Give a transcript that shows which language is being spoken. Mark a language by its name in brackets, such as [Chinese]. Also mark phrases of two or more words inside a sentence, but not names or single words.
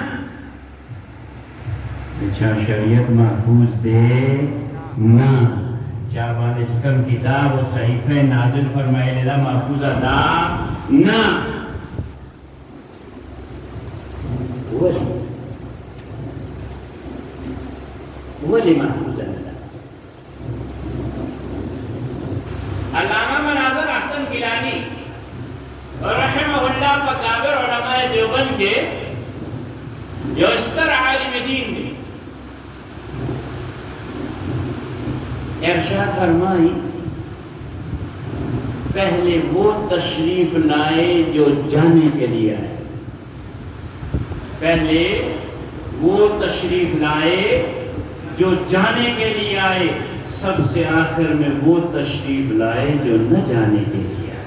[Pashto] چا شریعت محفوظ دے نا چا باندې چې کوم کتاب او صحیفه نازل فرمایلی دا محفوظه دا نه ولی محفوظه نه ده [Urdu] علامہ مناظر احسن گیلانی [Arabic] رحمہ اللہ [Urdu] پکابر علماء دیوبند کے جو ستر عالم دین نے ارشاد فرمائی پہلے وہ تشریف لائے جو جانے کے لیے آئے پہلے وہ تشریف لائے جو جانے کے لیے آئے سب سے آخر میں وہ تشریف لائے جو نہ جانے کے لیے